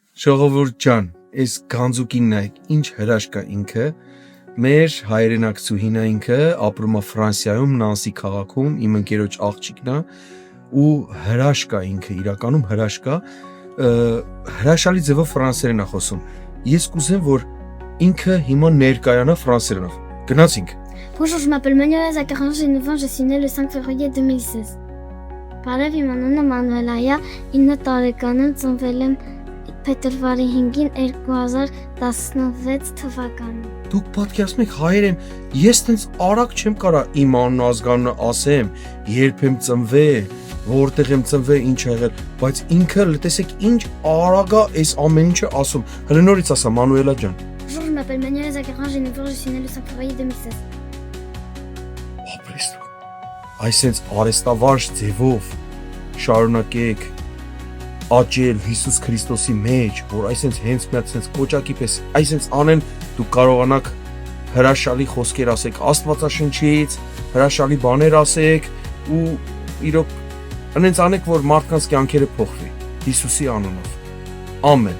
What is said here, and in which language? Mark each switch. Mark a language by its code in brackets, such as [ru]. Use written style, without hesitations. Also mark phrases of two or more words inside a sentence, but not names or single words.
[hy] Ժողովուրդ ջան, այս գանձուկին նայեք, ինչ հրաշք կա ինքը, մեր հայրենակցուհին է ինքը, ապրում է Ֆրանսիայում, Նանսի քաղաքում, իմ ընկերոջ աղջիկն է ու հրաշք կա ինքը, իրականում հրաշք կա, հրաշալի ձևով ֆրանսերեն է խոսում։ Ես կուզեմ, որ ինքը հիմա ներկայանա ֆրանսերենով։ Գնացինք։ [fr] Bonjour, je m'appelle Manuela Zakaran, j'ai 9 ans, je suis née le 5 février 2016. [hy] Բարև, իմ անունը Մանուել Այա, 9 տարեկան եմ, ծնվել եմ փետրվարի 5-ին 2016 թվականին։ Դուք պատկերացնում եք հայերեն, ես տենց արագ չեմ կարա իմ անուն ազգանունը ասեմ, երբ եմ ծնվել, որտեղ եմ ծնվել, ինչ ա եղել, բայց ինքը տեսեք ինչ արագ է այս ամեն ինչը ասում։ Հələ նորից ասա Մանուելա ջան։ [fr] Bonjour, je m'appelle Manuela Zakaran, j'ai 9 ans, je suis née le 5 février 2016. [hy] Ապրեստո։ Այսենց արեստավարժ ձևով շարունակեք աճել Հիսուս Քրիստոսի մեջ, որ այսենց հենց միած այսենց կոճակի պես այսենց անեն դուք կարողանաք հրաշալի խոսքեր ասեք Աստվածաշնչից, հրաշալի բաներ ասեք ու իրոք այնենց անեք, որ մարդկանց կյանքերը փոխվի Հիսուսի անունով։ Ամեն։